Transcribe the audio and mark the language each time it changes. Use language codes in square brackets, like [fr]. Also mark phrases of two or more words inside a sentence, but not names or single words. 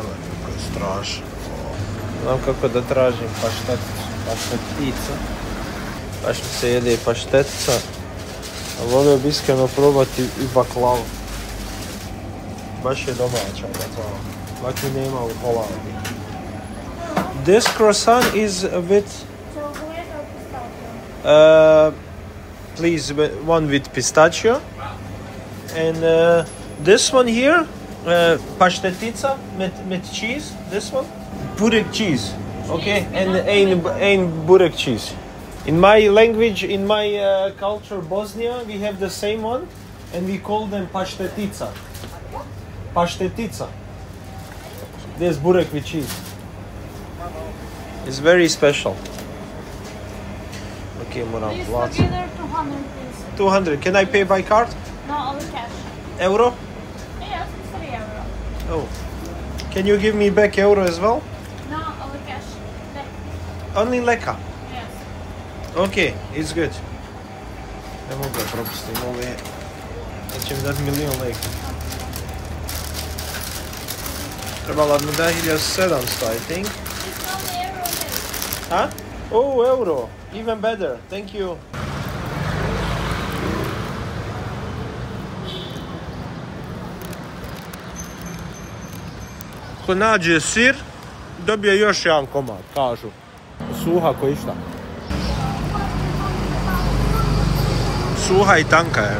[bs] Kako je strašno. Znam kako da tražim paštetica. Baš mi se jede i paštetica. A volio bi iskreno probati i baklavu. Baš je domaća baklava. Laki nema u Holandiji. [en] This croissant is with... please, one with pistachio. And this one here, paštetica with cheese. This one. Burek cheese, okay, and ein burek cheese. In my language, in my culture, Bosnia, we have the same one, and we call them paštetica. Paštetica. There's burek with cheese. It's very special. [bs] Okay, moram platiti. 200, 200. [en] Can I pay by card? No, only cash. Euro? Yes, it's 3 euro. Oh. Can you give me back euro as well? No, only cash. Only leka? Yes. Okay, it's good. [bs] Ne mogu da propustim ove. Da će mi dati 1.000.000 leka. Trebala mi da 1.700, [en] I think. It's only euro. Huh? Oh, euro. Even better. Thank you. [bs] Ko nađe sir, dobije još jedan komad, kažu. Suha ko išta. Suha i tanka je.